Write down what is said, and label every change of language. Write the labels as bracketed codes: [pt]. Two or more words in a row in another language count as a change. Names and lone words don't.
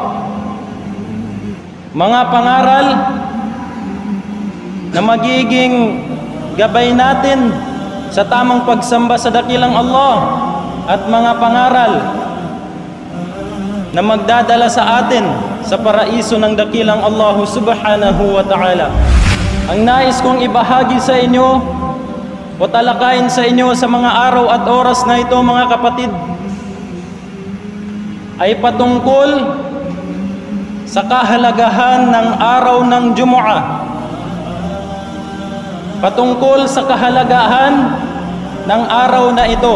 [tl] Mga pangaral na magiging gabay natin sa tamang pagsamba sa dakilang Allah, at mga pangaral na magdadala sa atin sa paraiso ng dakilang Allah [ar] سبحانه وتعالى. [tl] Ang nais kong ibahagi sa inyo o talakayin sa inyo sa mga araw at oras na ito, mga kapatid, ay patungkol sa kahalagahan ng araw ng Jumu'ah, patungkol sa kahalagahan ng araw na ito.